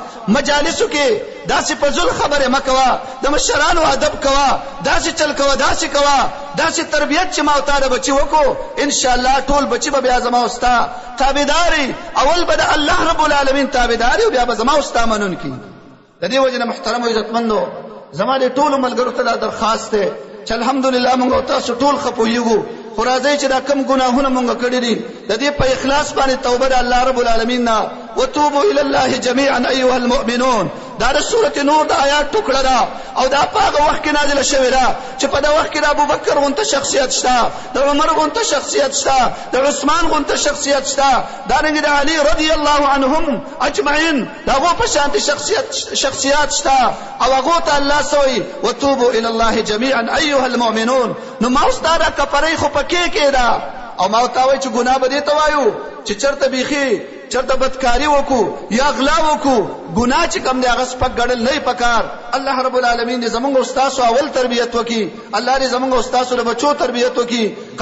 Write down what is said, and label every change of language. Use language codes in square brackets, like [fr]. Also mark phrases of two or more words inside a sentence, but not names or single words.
[ps] مجالسو کې داسې فضول خبرې مه کوه د مشرانو ادب کوه داسې چل کوه داسې کوه داسې تربیت چې ما او تا د بچي وکړو انشاءالله ټول بچي به بیا زما او ستا تابعداري اول به د [ar] الله رب العالمین [ps] تابعداري او بیا به زما او ستا منونکي. د دې وجه نه محترمو عزتمندو زما د ټولو ملګرو ته دا درخواست دی چې الحمدلله موږ او تاسو ټول ښه پوهېږو خو راځئ چې دا کم ګناهونه موږ کړي دي د دې په اخلاص باندې توبه د [ar] الله رب العالمین [ps] نه [ar] وتوبوا الى الله جميعا ايها المؤمنون [ps] دا د سورة نور د آیات ټوکړه ده او دا په هغه وخت کې نازله شوې ده چې په دا وخت کې د ابوبکر غونته شخصیت شته د عمر غونته شخصیت شته د عثمان غونته شخصیت شته دارنګې د علي [ar] رضی الله عنهم اجمعین [ps] د هغو په شانتې شخصیات شته او هغو ته الله څه وایي [ar] وتوبوا الى الله جميعا ايها المؤمنون. [ps] نو ما اوس دا کفرۍ خو په کې ده او ما ورته وایي چې ګناه به دې ته وایو چې چېرته بیخي چرته بدکاری وکړو یا غلا وکړو ګناه چې کوم دی هغه سپک ګڼل نه پکار. [ar] الله رب العالمین [ps] دې زمونږ استاسو اول تربیت وکړي الله دې زمونږ استاسو د بچو تربیت وکړي.